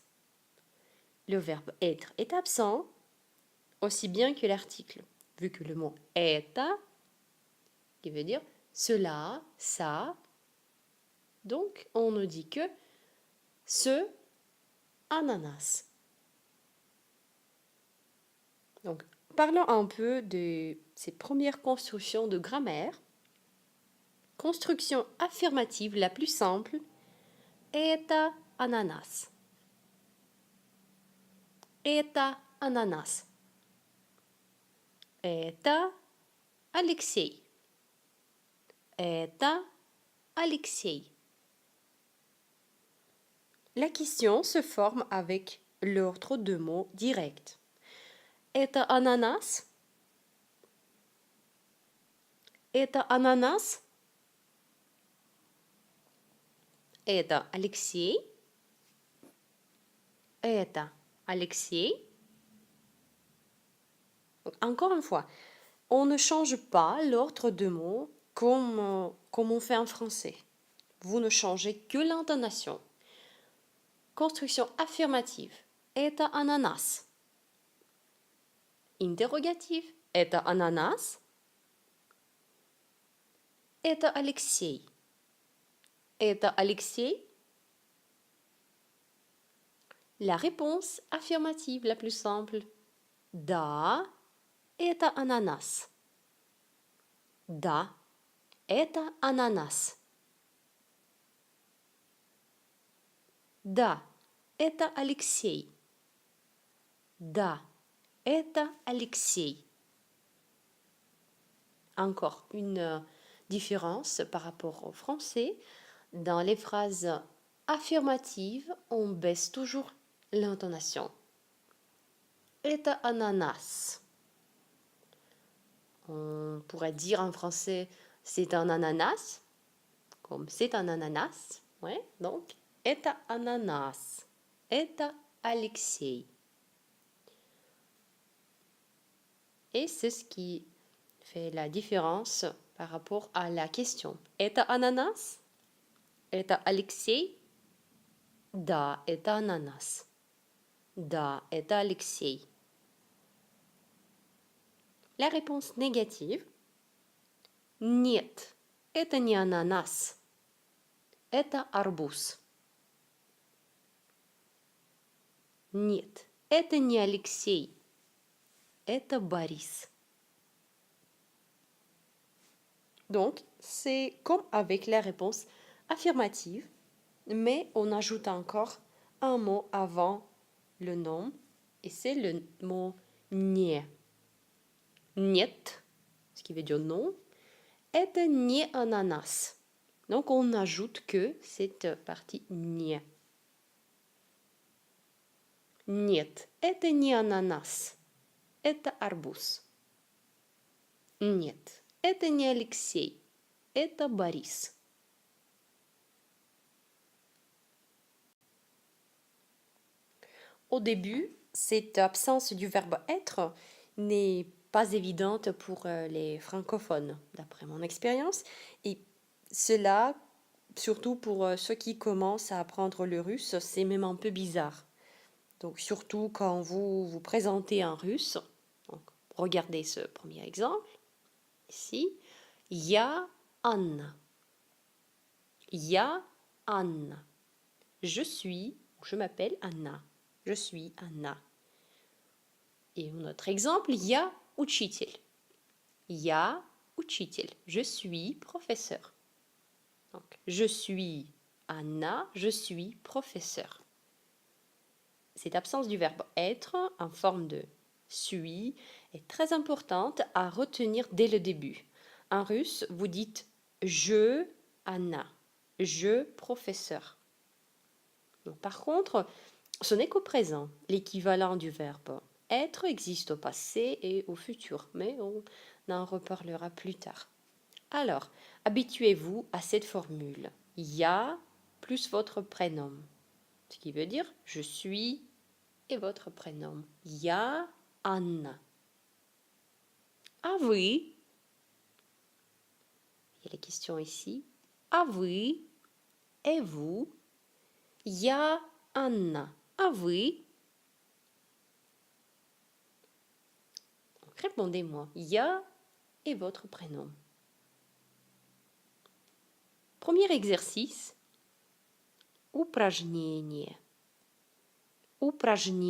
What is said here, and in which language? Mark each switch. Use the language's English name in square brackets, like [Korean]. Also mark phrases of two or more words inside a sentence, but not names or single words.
[French] Le verbe être est absent, aussi bien que l'article, vu que le mot это, qui veut dire cela, ça, donc on ne dit que ce ananas. Donc, parlons un peu de ces premières constructions de grammaire. Construction affirmative la plus simple, [Russian] это ананас. Это ананас. Это Алексей. Это Алексей. [French] La question se forme avec l'ordre de mots directs. [Russian] Это ананас. Это ананас. Это Алексей. Это Алексей. [French] Encore une fois, on ne change pas l'ordre de mots comme on fait en français. Vous ne changez que l'intonation. Construction affirmative. [Russian] Это ананас. Interrogatif. Это ананас. Это Алексей. Это Алексей. [French] La réponse affirmative la plus simple. [Russian] Да, это ананас. Да, это ананас. Да, это Алексей. Да, это Алексей. [French] Encore une différence par rapport au français. Dans les phrases affirmatives, on baisse toujours l'intonation. [Russian] Это ананас. [French] On pourrait dire en français c'est un ananas, comme c'est un ananas. Ouais, donc [Russian] это ананас. Это Алексей. [French] Et c'est ce qui fait la différence par rapport à la question. [Russian] Это ананас? Это Алексей? Да, это ананас. Да, это Алексей. [French] La réponse négative. [Russian] Нет, это не ананас. Это арбуз. Нет, это не Алексей. Это Борис. [French] Donc, c'est comme avec la réponse affirmative, mais on ajoute encore un mot avant le nom, et c'est le mot не. [Russian] Нет, [French] ce qui veut dire non. [Russian] Это не ананас. [French] Donc, on n'ajoute que cette partie не. [Russian] Нет, это не ананас. Это арбуз. Нет, это не Алексей. Это Борис. [French] Au début, cette absence du verbe être n'est pas évidente pour les francophones, d'après mon expérience. Et cela, surtout pour ceux qui commencent à apprendre le russe, c'est même un peu bizarre. Donc surtout quand vous vous présentez en russe. Donc, regardez ce premier exemple. Ici, [Russian] я Anna. Я Anna. [French] Je suis, je m'appelle Anna. Je suis Anna. Et un autre exemple, [Russian] я учитель. Я учитель. [French] Je suis professeur. Donc, je suis Anna, je suis professeur. Cette absence du verbe être en forme de suis est très importante à retenir dès le début. En russe, vous dites je Anna, je professeur. Donc, par contre, ce n'est qu'au présent. L'équivalent du verbe être existe au passé et au futur, mais on en reparlera plus tard. Alors, habituez-vous à cette formule. Ya plus votre prénom. Ce qui veut dire je suis et votre prénom. [Russian] Я Анна. А вы? [French] Il y a les questions ici. [Russian] А вы? [French] Et vous? Я Анна. А вы? Donc, répondez-moi. Я et votre prénom. Premier exercice. [Russian] Упражнение. Упражнение.